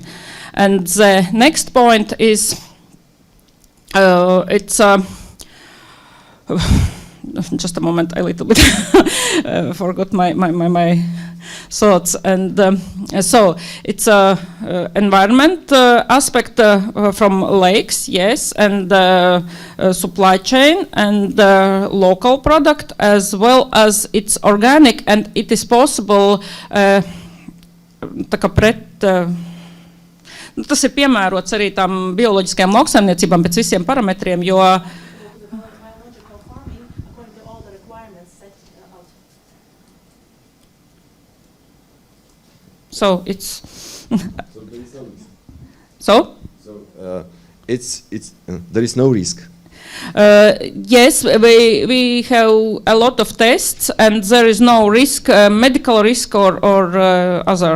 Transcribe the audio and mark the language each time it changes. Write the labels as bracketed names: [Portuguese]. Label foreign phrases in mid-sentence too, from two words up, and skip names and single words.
[English] And the next point is it's just a moment, I little bit forgot my thoughts. And so it's a environment aspect from lakes, yes, and supply chain and local product, as well as it's organic, and it is possible [Latvian] tas ir piemērots arī tām bioloģiskajām lauksaimniecībām pēc visiem parametriem, jo [English] so it's there is no risk. Yes, we have a lot of tests, and there is no risk, medical risk or other.